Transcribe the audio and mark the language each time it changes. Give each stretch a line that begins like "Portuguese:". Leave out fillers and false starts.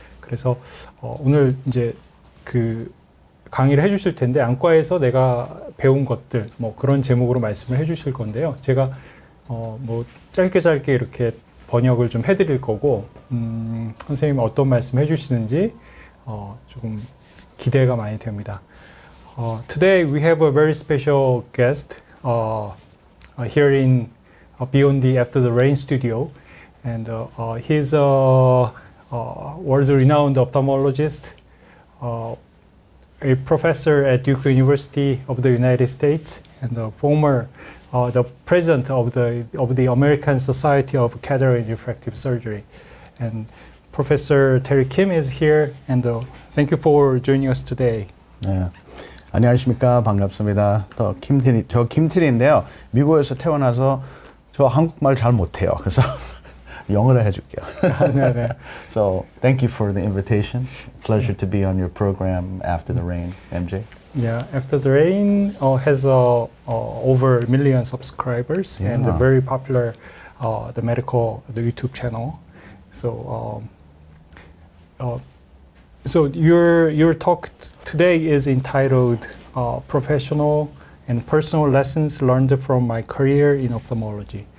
Korean: 그래서 오늘 이제 그 강의를 해주실 텐데 안과에서 내가 배운 것들 뭐 그런 제목으로 말씀을 해주실 건데요. 제가 뭐 짧게 이렇게 번역을 좀 해드릴 거고 선생님이 어떤 말씀 해주시는지 조금 기대가 많이 됩니다.
English: Today we have a very special guest here in 비온뒤의 After the Rain studio, and he's a world-renowned ophthalmologist, a professor at Duke University of the United States, and the former the president of the American Society of Cataract and Refractive Surgery. And Professor Terry Kim이 is here, and thank you for joining us today.
Korean: 네. 안녕하십니까. 반갑습니다. 저 김태리인데요. 미국에서 태어나서 저 한국말 잘 못해요. 그래서 영어로 해줄게요. 네네.
English: So thank you for the invitation. Pleasure to be on your program After the Rain, MJ. Yeah, After the Rain has over 1 million subscribers, Yeah. and very popular the YouTube channel. So so your talk today is entitled Professional and Personal Lessons Learned from My Career in Ophthalmology.